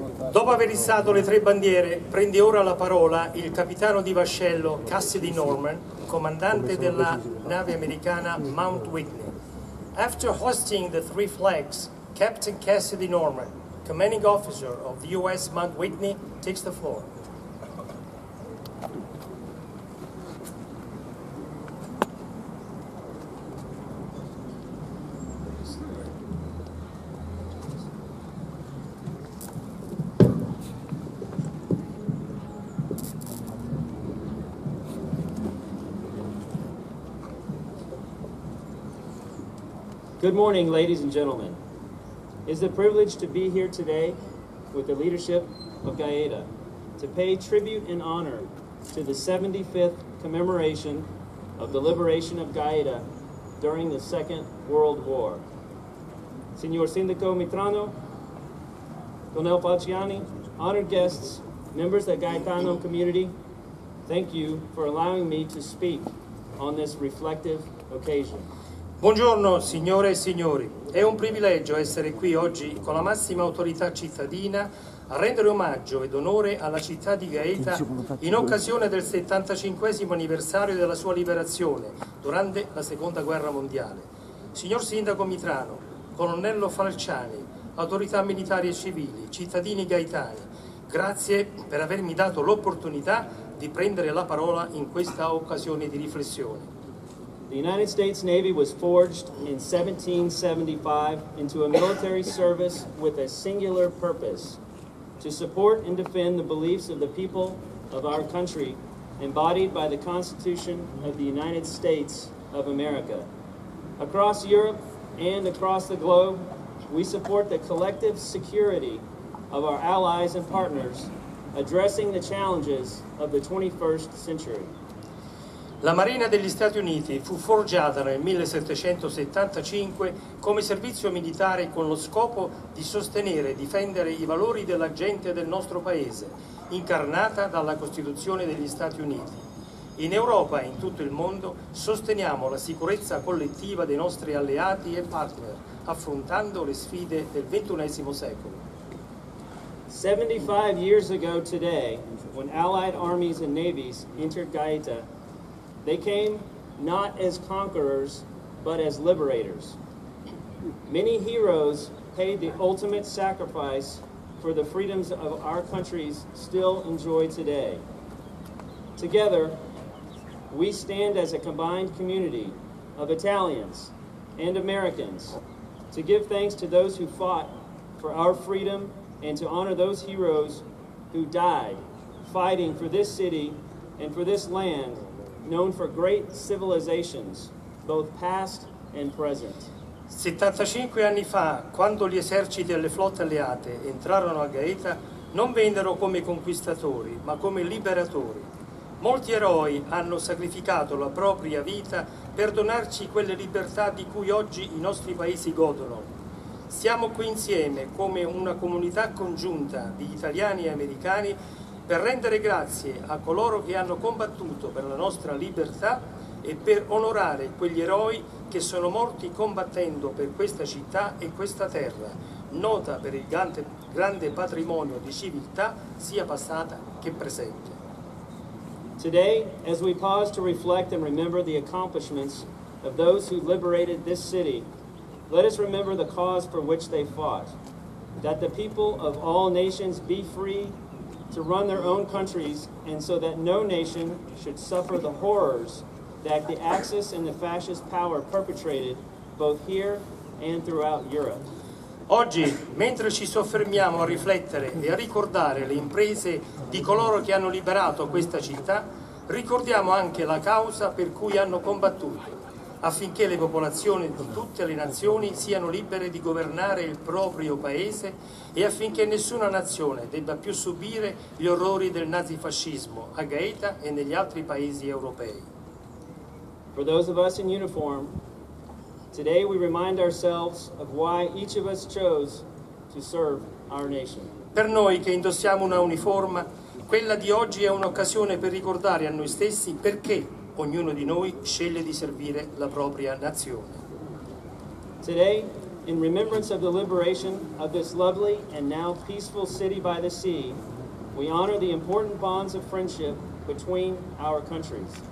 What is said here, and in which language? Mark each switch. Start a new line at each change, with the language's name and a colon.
Italian: Dopo aver issato le tre bandiere, prende ora la parola il capitano di vascello Cassidy Norman, comandante della nave americana Mount Whitney.
English: After hoisting the three flags, Captain Cassidy Norman, commanding officer of the U.S. Mount Whitney, takes the floor. Good morning, ladies and gentlemen. It is a privilege to be here today with the leadership of Gaeta to pay tribute and honor to the 75th commemoration of the liberation of Gaeta during the Second World War. Signor Sindaco Mitrano, Donel Falciani, honored guests, members of the Gaetano community, thank you for allowing me to speak on this reflective occasion.
Italian: Buongiorno signore e signori, è un privilegio essere qui oggi con la massima autorità cittadina a rendere omaggio ed onore alla città di Gaeta in occasione del 75° anniversario della sua liberazione durante la Seconda Guerra Mondiale. Signor Sindaco Mitrano, Colonnello Falciani, autorità militari e civili, cittadini gaetani, grazie per avermi dato l'opportunità di prendere la parola in questa occasione di riflessione.
English: The United States Navy was forged in 1775 into a military service with a singular purpose: to support and defend the beliefs of the people of our country, embodied by the Constitution of the United States of America. Across Europe and across the globe, we support the collective security of our allies and partners, addressing the challenges of the 21st century.
Italian: La Marina degli Stati Uniti fu forgiata nel 1775 come servizio militare con lo scopo di sostenere e difendere i valori della gente del nostro paese, incarnata dalla Costituzione degli Stati Uniti. In Europa e in tutto il mondo sosteniamo la sicurezza collettiva dei nostri alleati e partner, affrontando le sfide del XXI secolo.
English: 75 years ago today, when Allied armies and navies entered Gaeta, they came not as conquerors, but as liberators. Many heroes paid the ultimate sacrifice for the freedoms of our countries still enjoy today. Together, we stand as a combined community of Italians and Americans to give thanks to those who fought for our freedom and to honor those heroes who died fighting for this city and for this land known for great civilizations, both past and present.
Italian: 75 anni fa, quando gli eserciti e le flotte alleate entrarono a Gaeta, non vennero come conquistatori, ma come liberatori. Molti eroi hanno sacrificato la propria vita per donarci quelle libertà di cui oggi i nostri paesi godono. Siamo qui insieme come una comunità congiunta di italiani e americani per rendere grazie a coloro che hanno combattuto per la nostra libertà e per onorare quegli eroi che sono morti combattendo per questa città e questa terra, nota per il grande patrimonio di civiltà sia passata che presente.
English: Today, as we pause to reflect and remember the accomplishments of those who liberated this city, let us remember the cause for which they fought, that the people of all nations be free to run their own countries, and so that no nation should suffer the horrors that the Axis and the fascist power perpetrated both here and throughout Europe.
Italian: Oggi, mentre ci soffermiamo a riflettere e a ricordare le imprese di coloro che hanno liberato questa città, ricordiamo anche la causa per cui hanno combattuto, affinché le popolazioni di tutte le nazioni siano libere di governare il proprio paese e affinché nessuna nazione debba più subire gli orrori del nazifascismo a Gaeta e negli altri paesi europei.
English: For those of us in uniform, today we remind ourselves of why each of us chose to serve our nation.
Italian: Per noi che indossiamo una uniforme, quella di oggi è un'occasione per ricordare a noi stessi perché ognuno di noi sceglie di servire la propria nazione.
English: Today, in remembrance of the liberation of this lovely and now peaceful city by the sea, we honor the important bonds of friendship between our countries.